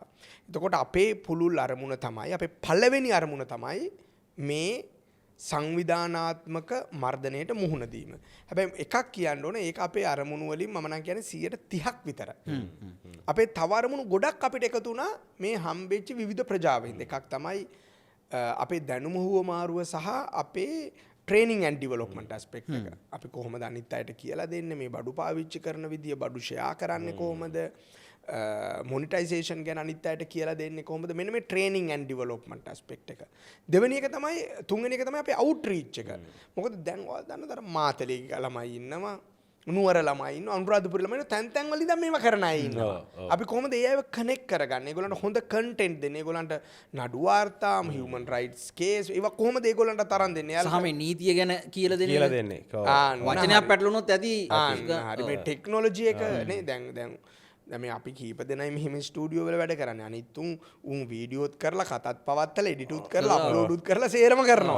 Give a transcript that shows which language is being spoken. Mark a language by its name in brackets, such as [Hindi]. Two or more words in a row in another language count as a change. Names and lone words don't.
[Sinhala] එතකොට අපේ පුළුල් අරමුණ තමයි අපේ පළවෙනි අරමුණ තමයි මේ සංවිධානාත්මක මර්ධනයට මුහුණ දීම. හැබැයි එකක් කියන්න ඕනේ ඒක අපේ අරමුණු වලින් මම නම් කියන්නේ 30ක් විතර. අපේ තව අරමුණු ගොඩක් අපිට එකතු වුණා මේ හම්බෙච්ච විවිධ ප්‍රජාවෙන්. එකක් තමයි අපේ දැනුම හුවමාරුව සහ අපේ [English] training and development aspect [Sinhala] එක. අපි කොහොමද අනිත් අයට කියලා දෙන්නේ මේ බඩු පාවිච්චි කරන විදිය, බඩු ෂෙයා කරන්නේ කොහොමද, මොනිටයිසේෂන් ගැන අනිත් අයට කියලා දෙන්නේ කොහොමද, මෙන්න මේ [English] training and development aspect [Sinhala] එක. දෙවෙනි එක තමයි තුන්වෙනි එක තමයි අපේ outreach එක. මොකද දැන් ඔයාලා දන්නතර මාතලේ ළමයි ඉන්නවා, නුවර ළමයි ඉන්නවා, අනුරාධපුර ළමයි ඉන්නවා, තැන් තැන් වල ඉඳන් මේවා කරන අය ඉන්නවා. අපි කොහොමද ඒ අයව කනෙක්ට් කරගන්නේ? ඒගොල්ලන්ට හොඳ කන්ටෙන්ට් දෙන්නේ, ඒගොල්ලන්ට නඩු වාර්තා, [English] human rights case [Sinhala] ඒවා කොහොමද ඒගොල්ලන්ට තරම් දෙන්නේ? සහ මේ නීතිය ගැන කියලා දෙන්නේ. වචනයක් පැටලුණොත් ඇති. හරි මේ ටෙක්නොලොජි එක නේ දැන් මේ අපි කීප දෙනයි මෙහෙම ස්ටුඩියෝ වල වැඩ කරන්නේ. අනිත් උන් වීඩියෝත් කරලා කතත් පවත්තලා එඩිටුත් කරලා අප්ලෝඩුත් කරලා සේරම කරනවා.